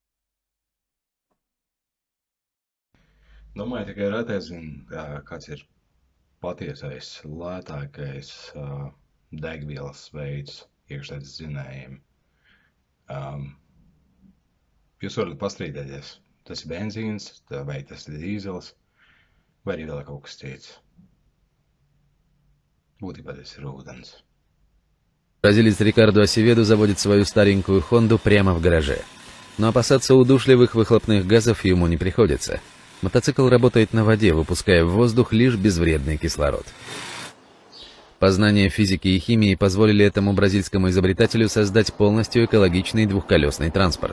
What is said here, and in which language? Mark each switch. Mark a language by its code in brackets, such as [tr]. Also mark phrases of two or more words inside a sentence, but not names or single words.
[lv] Domāju, tikai retais zina, kāds ir patiesais, lētākais degvielas veids iekšzemes dzinējiem. Jūs varat pastrīdēties, tas ir benzīns, vai tas ir dīzels, vai arī vēl kaut kas cits. Būtībā tas ir ūdens. [ru] Бразилец Рикардо Асеведо заводит свою старенькую Хонду прямо в гараже. Но опасаться удушливых выхлопных газов ему не приходится. Мотоцикл работает на воде, выпуская в воздух лишь безвредный кислород. Познания физики и химии позволили этому бразильскому изобретателю создать полностью экологичный двухколесный транспорт.